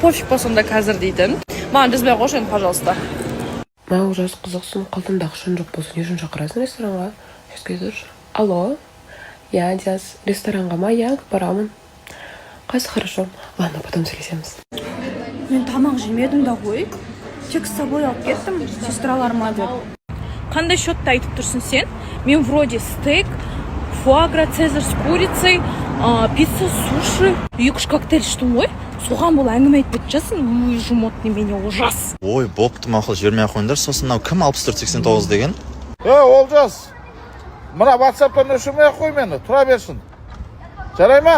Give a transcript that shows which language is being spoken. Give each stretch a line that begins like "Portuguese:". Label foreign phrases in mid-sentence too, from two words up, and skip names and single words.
Kazakh: Пофиг па сонда қазір дейтін. Маған жазбай қойшы енді, пожалуйста. Мынау жас қызықсың, қолымда ақшаң жоқ болсын, не үшін шақырасың ресторанға? Ескезір. Алло? Я Диас, ресторанға ма? Я барамын. Қайсы, хорошо.
Russian: Ладно, потом сөйлесеміз.
Kazakh: Мен тамақ жемедім да ғой. Тек
Russian: с собой
Kazakh: алып кеттім, сестраларыма деп. Қандай счетты айтып тұрсың сен? Мен вроде стейк, фуагра,
Russian: цезарь с курицей,
Kazakh: пицца, суши, 2-3 коктейль іштім ғой. Соған бұл әңгіме айтып жатсың, ой, жұмот немене ужас. Ой, бопты мақұл жібермей қойыңдар. Сосын мынау кім 6489 деген? Олжас, мына WhatsApp-тан өшірмей қой мені, тұра берсін. Жарай ма?